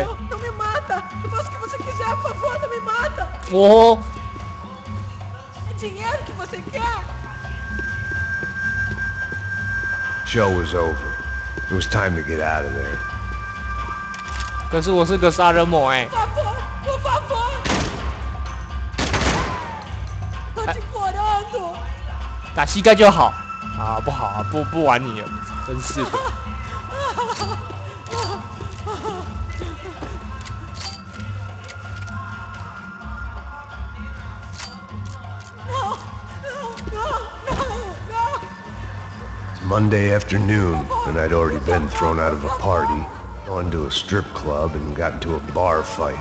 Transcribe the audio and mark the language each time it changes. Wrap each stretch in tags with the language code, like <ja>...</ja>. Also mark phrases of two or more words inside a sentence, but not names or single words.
<pt>Não me mata! Eu faço o que você quiser, por favor, não me mata!</pt> <zh>哦，</zh> <pt>dinheiro que você quer?</pt> <en>Show was over. It was time to get out of there.</en> <zh>可是我是个杀人魔哎。</zh> <pt>Por favor! Tô te implorando!</pt> <zh>打膝盖就好。啊，不好啊，不玩你了，真是的。</zh> <en>It's Monday afternoon, and I'd already been thrown out of a party, gone to a strip club, and got into a bar fight.</en>